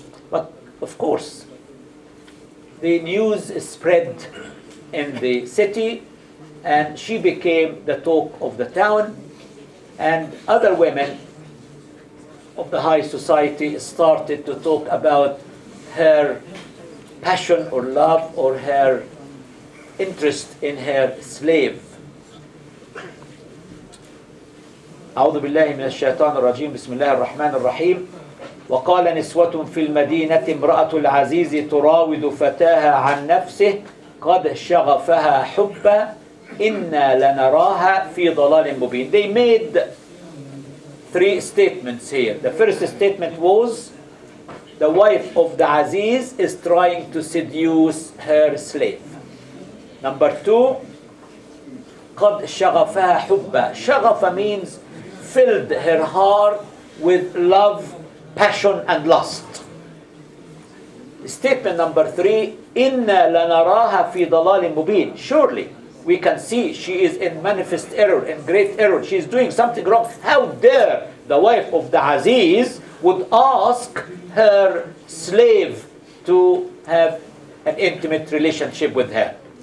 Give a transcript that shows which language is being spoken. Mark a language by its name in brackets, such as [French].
[English] But of course, the news spread in the city and she became the talk of the town, and other women of the high society started to talk about her passion or love or her interest in her slave. [Arabic] أعوذ بالله من الشيطان الرجيم بسم الله الرحمن الرحيم وقال نسوة في المدينة امرأة العزيز تراود فتاها عن نفسه قد شغفها حبا إنا لنراها في ضلال مبين. [English] They made three statements here. The first statement was the wife of the Aziz is trying to seduce her slave. Number two, [Arabic] قد شغفها حبا. [English] شغف means filled her heart with love, passion and lust. Statement number three, [Arabic] إِنَّا لَنَرَاهَا فِي ضَلَالٍ مُبِينٍ. [English] Surely we can see she is in manifest error, in great error. She is doing something wrong. How dare the wife of the Aziz would ask her slave to have an intimate relationship with her.